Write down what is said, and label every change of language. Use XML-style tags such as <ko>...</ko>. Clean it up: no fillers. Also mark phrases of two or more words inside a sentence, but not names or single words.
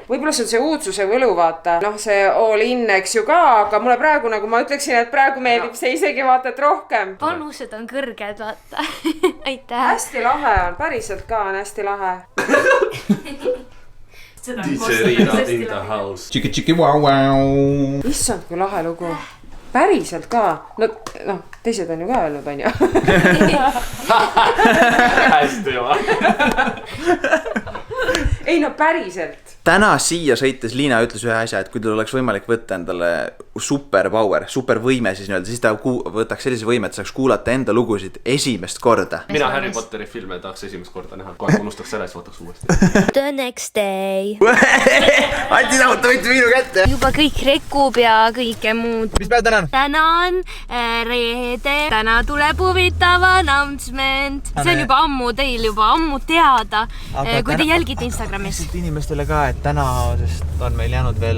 <et>Võib-olla see on see uudsuse võlu, vaata. Noh, see</et> <en>all in,</en> <et>eks ju ka, aga mulle praegu, nagu ma ütleksin, et praegu meeldib see isegi vaata, et rohkem. Panused on kõrged, vaata. Aitäh. Hästi lahe on, päriselt ka on hästi lahe.</et> <en>DJ Riina in the house.</en> <et>Tšiki, vau. Issand, kui lahe lugu. Päriselt ka. No, teised on ju ka öelnud, on ju. Hästi juba. Ei, no päriselt. Täna siia sõites Liina ütles ühe asja, et kui tal oleks võimalik võtta endale superpower, supervõime, siis ta võtaks sellise võime, et saaks kuulata enda lugusid esimest korda. Mina Harry Potteri filme tahaks esimest korda näha. Kohe unustaks ära, siis võtaks uuesti.</et> <en>The next day.</en> <et>Anti Nauta võttis minu kätte. Juba kõik rekub ja kõike muud. Mis päev täna on? Täna on reede. Täna tuleb huvitav announcement. See on juba ammu teil juba ammu teada, kui te jälgite Instagramis. Inimestele ka, et täna, sest on meil jäänud veel</et>